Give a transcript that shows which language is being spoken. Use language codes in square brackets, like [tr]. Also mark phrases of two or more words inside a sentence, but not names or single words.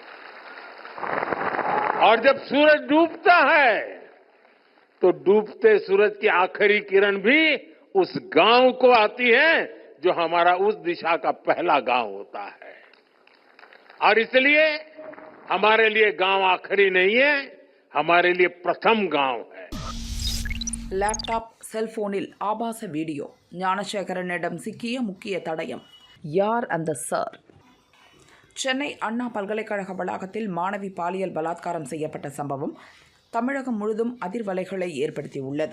[hi] और जब सूरज डूबता है तो डूबते सूरज की आखिरी किरण भी उस गांव को आती है जो हमारा उस दिशा का पहला गांव होता है। और इसलिए हमारे लिए गांव आखिरी नहीं है, हमारे लिए प्रथम गांव है। [ta] லேப்டாப், செல்போனில் ஆபாச வீடியோ. ஞானசேகரனிடம் சிக்கிய முக்கிய தடயம். யார் அந்த சார்? சென்னை அண்ணா பல்கலைக்கழக வளாகத்தில் மாணவி பாலியல் பலாத்காரம் செய்யப்பட்ட சம்பவம் தமிழகம் முழுதும் அதிர்வலைகளை ஏற்படுத்தியுள்ளது.